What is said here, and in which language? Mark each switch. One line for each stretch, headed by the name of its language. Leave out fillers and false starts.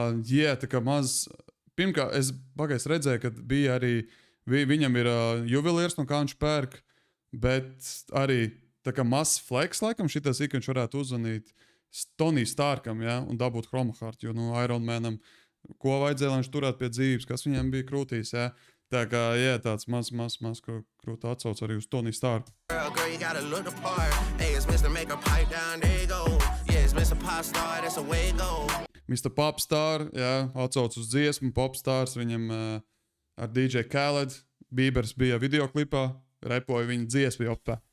Latvian: Jā, tā kā maz, pirmkārt, es pagais redzēju, ka bija arī, viņam ir juvelieris, no kā viņš pērk, bet arī tā kā maz flex, laikam, šitais ik viņš varētu uzzvanīt Tony Starkam, jā, un dabūt Chroma Heart, jo, Iron Manam, ko vajadzēja, lai viņš turētu pie dzīves, kas viņam bija krūtīs, jā. Tā kā, jā, tāds maz krūta atsauc arī uz Tony Stark.
English: Girl, you gotta look the part. Hey, it's Mr. Make a pipe down, there you go. Yeah, it's Mr. Popstar, that's a way to go. Mr.
Latvian: Popstar, jā, atsauc uz dziesmu, Popstars, viņam ar DJ Khaled, Biebers bija videoklipā, repoja viņa dziesmu jopā.